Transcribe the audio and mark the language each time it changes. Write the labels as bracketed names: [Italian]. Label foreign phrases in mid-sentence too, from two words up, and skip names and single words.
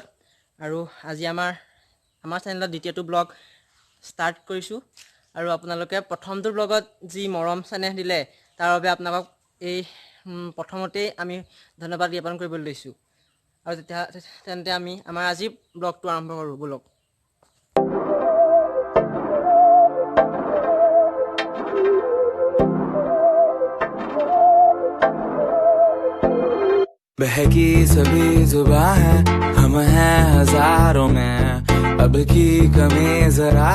[Assamese] আৰু আজি আমাৰ চেনেলত দ্বিতীয়টো ব্লগ ষ্টাৰ্ট কৰিছোঁ। আৰু আপোনালোকে প্ৰথমটো ব্লগত যি মৰম চেনেহ দিলে তাৰ বাবে আপোনালোকক এই প্ৰথমতেই আমি ধন্যবাদ জ্ঞাপন কৰিবলৈ লৈছোঁ। আৰু তেন্তে আমি আমাৰ আজি ব্লগটো আৰম্ভ কৰোঁ ব'লক। [Hindi] बहकी सभी जुबां है, हम हैं हजारों में, अब की कमी जरा